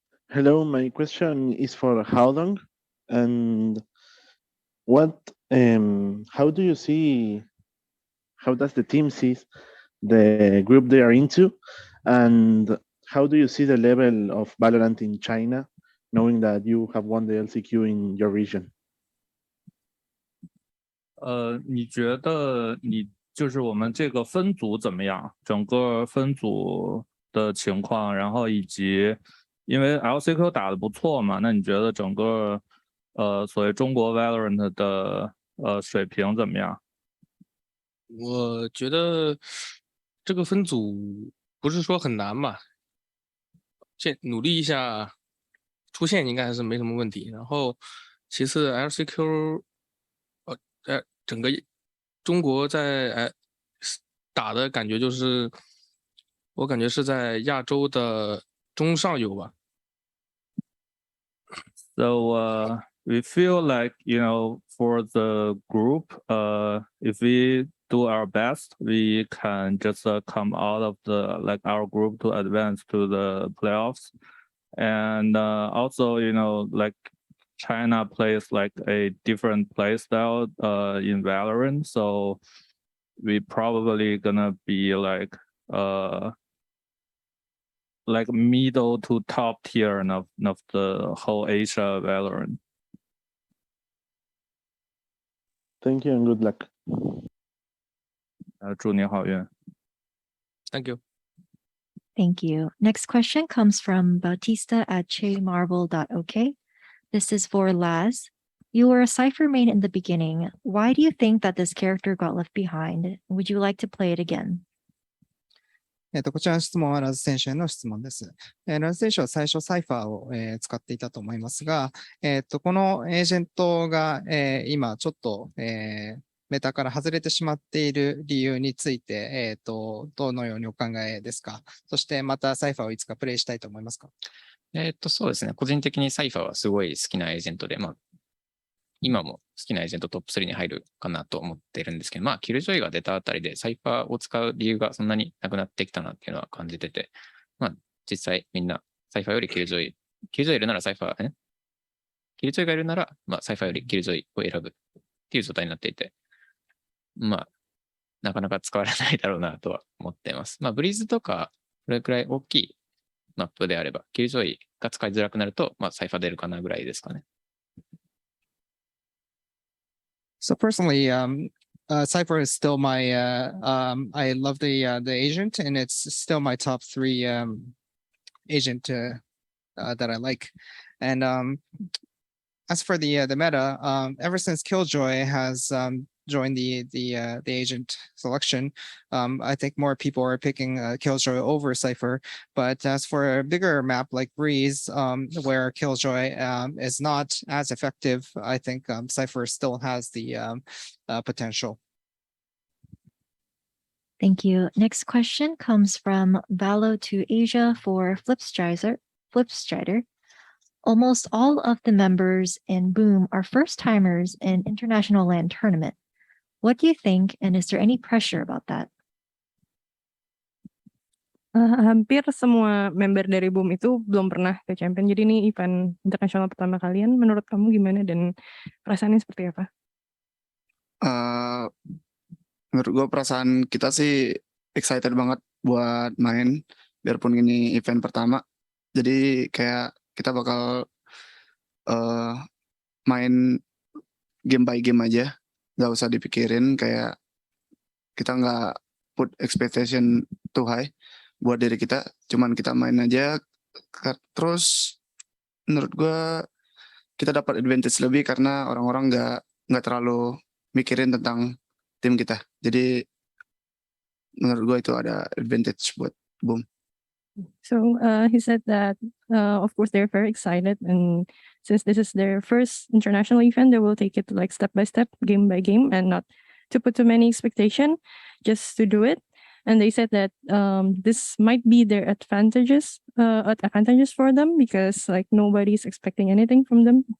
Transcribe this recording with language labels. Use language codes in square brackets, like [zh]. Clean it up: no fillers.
[en] Hello, my question is for how long and how does the team see the group they are into, and how do you see the level of Valorant in China, knowing that you have won the LCQ in your region? [zh] 你觉得就是我们这个分组怎么样？整个分组的情况，然后以及因为 LCQ 打得不错嘛，那你觉得整个所谓中国 Valorant 的水平怎么样？我觉得这个分组不是说很难嘛，努力一下出线应该还是没什么问题。然后其次 LCQ 整个中国在打的感觉就是，我感觉是在亚洲的中上游吧。 [en] So we feel like, for the group, if we do our best, we can just come out of our group to advance to the playoffs. And also, like China plays like a different play style in Valorant. So we probably gonna be like middle to top tier of the whole Asia Valorant. Thank you and good luck. [zh] 祝你好运。 [en] Thank you. Thank you. Next question comes from Bautista at chemarvel.ok. This is for Laz. You were a Cypher main in the beginning. Why do you think that this character got left behind? Would you like to play it again? [ja] こちらの質問はラズ選手への質問です。ラズ選手は最初サイファーを、使っていたと思いますが、このエージェントが、今ちょっと、メタから外れてしまっている理由について、どのようにお考えですか？そしてまたサイファーをいつかプレイしたいと思いますか？そうですね。個人的にサイファーはすごい好きなエージェントで、今も好きなエージェントトップ3に入るかなと思っているんですけど、キルジョイが出たあたりでサイファーを使う理由がそんなになくなってきたなっていうのは感じてて、実際みんなサイファーよりキルジョイいるならサイファー、キルジョイがいるなら、サイファーよりキルジョイを選ぶっていう状態になっていて、なかなか使われないだろうなとは思っています。ブリーズとか、これくらい大きいマップであれば、キルジョイが使いづらくなると、サイファー出るかなぐらいですかね。 [en] So personally, Cypher is still my, I love the agent, and it's still my top 3 agent that I like. And as for the meta, ever since Killjoy has joined the agent selection, I think more people are picking Killjoy over Cypher. But as for a bigger map like Breeze, where Killjoy is not as effective, I think Cypher still has the potential. Thank you. Next question comes from Valo to Asia for Flipstrider. Almost all of the members in Boom are first-timers in International LAN tournament. What do you think, and is there any pressure about that? [id] Hampir semua member dari Boom itu belum pernah ke Champion. Jadi ini event internasional pertama kalian. Menurut kamu gimana dan perasaannya seperti apa? Menurut gue perasaan kita sih excited banget buat main, biarpun ini event pertama. Jadi kayak kita bakal main [en] game by game [id] aja, nggak usah dipikirin, kayak kita nggak [en] put expectation too high [id] buat diri kita, cuman kita main aja. Terus menurut gue kita dapat advantage lebih karena orang-orang nggak terlalu mikirin tentang tim kita. Jadi menurut gue itu ada advantage buat Boom. [en] So he said that of course they're very excited, and since this is their first international event, they will take it like step by step, game by game, and not to put too many expectation, just to do it. And they said that this might be their advantages for them because like nobody's expecting anything from them.